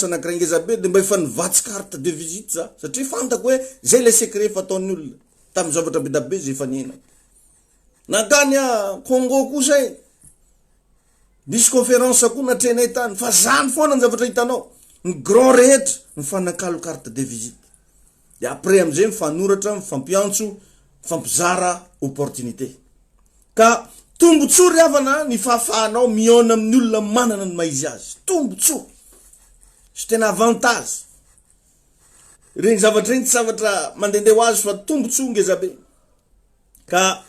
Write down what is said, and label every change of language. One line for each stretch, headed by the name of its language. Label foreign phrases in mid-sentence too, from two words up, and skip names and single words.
Malagasy: anankiray ngezabe de mba efa nivatsy
French: carte de visite
Malagasy: za satria fantako hoe zay
French: le secret
Malagasy: fataon'ny olona tamin'ny zavatra betabe zay efa niaina nakany Congo kosa disy conférence koa natrenay tany fa zany foana ny zavatra hitanao ny grand rehetra mifanakalo
French: carte de visite
Malagasy: de après am'izay mifanoratra mifampiantso mifampizara opportunité ka tombotsoa ry havana ny fahafahanao miona amin'ny olona manana ny maizy azy tombotsoa sy tena avantage regny zavatra regny tsy zavatra mandendeha ho azy fa tombotsoa ngezabe ka